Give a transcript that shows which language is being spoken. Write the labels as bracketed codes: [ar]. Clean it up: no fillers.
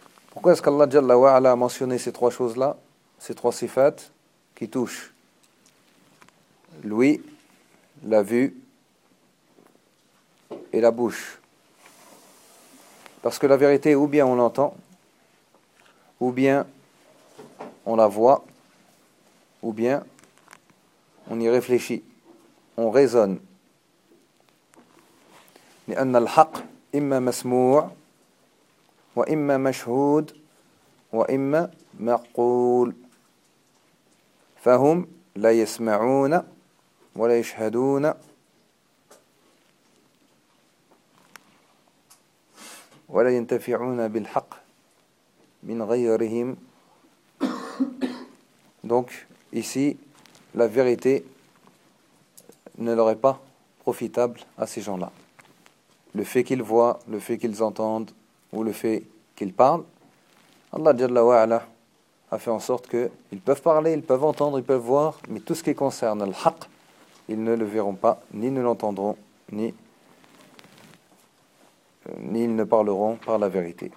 [fr] Pourquoi est-ce qu'Allah Jalla wa'ala a mentionné ces trois choses-là, ces trois sifats qui touchent l'ouïe, la vue et la bouche? Parce que la vérité, ou bien on l'entend, ou bien on la voit, ou bien on y réfléchit, on raisonne. [ar] لأن الحق إما مسموع وإما مشهود وإما مقول فهم لا يسمعون ولا يشهدون ولا ينتفعون بالحق من غيرهم. [fr] Donc ici la vérité ne leur est pas profitable à ces gens-là. Le fait qu'ils voient, le fait qu'ils entendent ou le fait qu'ils parlent, Allah Jalla wa Ala a fait en sorte qu'ils peuvent parler, ils peuvent entendre, ils peuvent voir, mais tout ce qui concerne l'haq, ils ne le verront pas, ni ne l'entendront, ni ils ne parleront par la vérité.